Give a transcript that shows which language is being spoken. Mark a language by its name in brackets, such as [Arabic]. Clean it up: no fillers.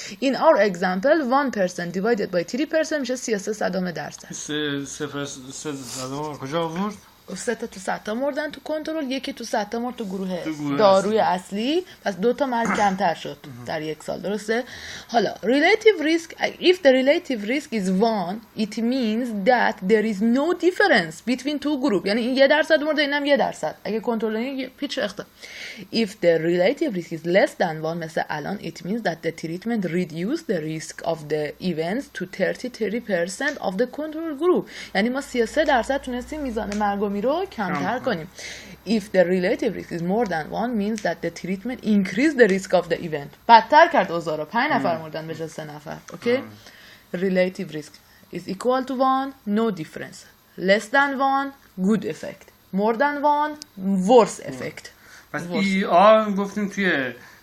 [English] In our example, 1% divided by 3% [Persian] میشه [English] 33%. [Persian] 3% کجا آورد؟ 3 تا تو 100 تا مردن تو کنترل، 1 تو 100 تا مرد تو گروه داروی اصلی. پس 2 تا مرد کمتر شد در 1 سال. درسته؟ حالا [English] relative risk, if the relative risk is 1 it means that there is no difference between two group. [Persian] یعنی این 1% مرده اینم 1%. اگه کنترل پیچ اختلاف. [English] If the relative risk is less than 1 [Persian] مثل الان [English] it means that the treatment reduce the risk of the events to 33% of the control group. [Persian] یعنی ما 33% تونستیم میزان مرگ رو کمتر کنیم. [English] If the relative risk is more than 1 means that the treatment increase the risk of the event. [Persian] بدتر کرد اوضاع رو. 5 نفر مردن به جای 3 نفر. [English] Okay? Relative risk is equal to 1, no difference. Less than 1, good effect. More than 1, worse effect. [Persian] پس ER گفتیم توی